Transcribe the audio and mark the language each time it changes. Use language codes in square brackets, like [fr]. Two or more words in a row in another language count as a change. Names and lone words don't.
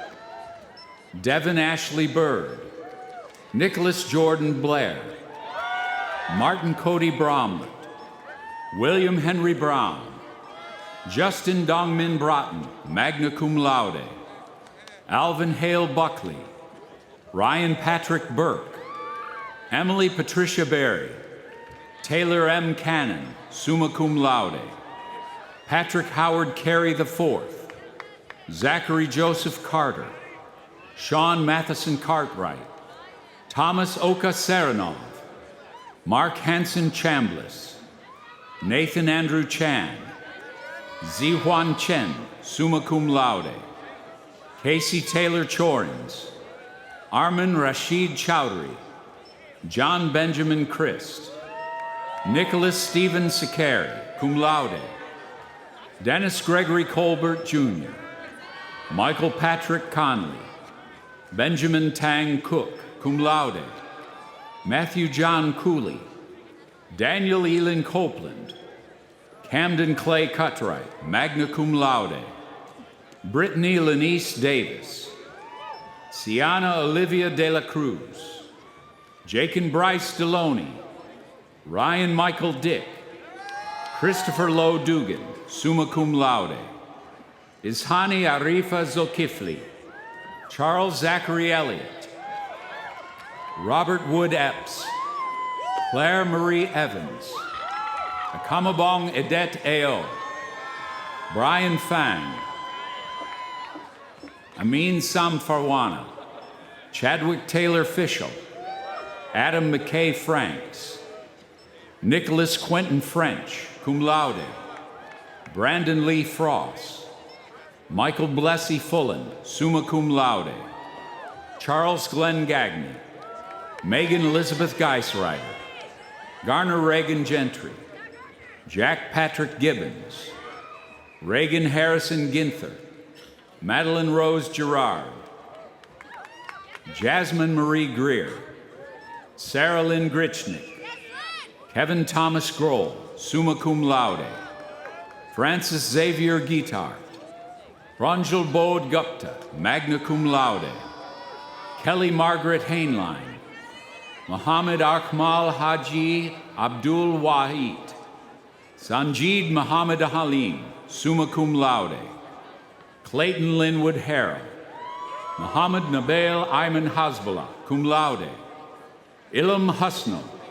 [en] Devin Ashley Bird, Nicholas Jordan Blair, Martin Cody Bromlett, William Henry Brown, Justin Dongmin Broughton, [la] magna cum laude, [en] Alvin Hale Buckley, Ryan Patrick Burke, Emily Patricia Berry, Taylor M. Cannon, [la] summa cum laude, [en] Patrick Howard Carey IV, Zachary Joseph Carter, Sean Matheson Cartwright, Thomas Oka Saranov, Mark Hanson Chambliss, Nathan Andrew Chan, [la] Zihuan Chen, summa cum laude, [en] Casey Taylor Chorins, Armin Rashid Chowdhury, John Benjamin Christ, Nicholas Stephen Sakari, [la] cum laude, [en] Dennis Gregory Colbert Jr., Michael Patrick Conley, Benjamin Tang Cook, [la] cum laude, [en] Matthew John Cooley, Daniel Elin Copeland, Camden Clay Cutright, [la] magna cum laude, [en] Brittany Lenice Davis, Sienna Olivia De La Cruz, Jake and Bryce Deloney, Ryan Michael Dick, Christopher Lowe Dugan, [la] summa cum laude, [en] Ishani Arifa Zolkifli, Charles Zachary Elliott, Robert Wood Epps, Claire Marie Evans, Akamabong Edet Ao, Brian Fang, Amin Sam Farwana, Chadwick Taylor Fischel, Adam McKay Franks, Nicholas Quentin French, [la] cum laude, [en] Brandon Lee Frost, Michael Blessy Fulland, [la] summa cum laude, [en] Charles Glenn Gagney, Megan Elizabeth Geisreiter, Garner Reagan Gentry, Jack Patrick Gibbons, Reagan Harrison Ginther, Madeline Rose Gerard, Jasmine Marie Greer, Sarah Lynn Grichnick, Kevin Thomas Grohl, [la] summa cum [en] laude, Francis Xavier Guitart, Ranjal Bodh Gupta, [la] magna cum laude, [en] Kelly Margaret Hainline, Muhammad Akmal Haji Abdul Wahid, Sanjeed Muhammad Halim, [la] summa cum laude, [en] Clayton Linwood Harrell, Muhammad Nabil Ayman Hasbullah, [la] cum laude, [en] Ilham Husnal,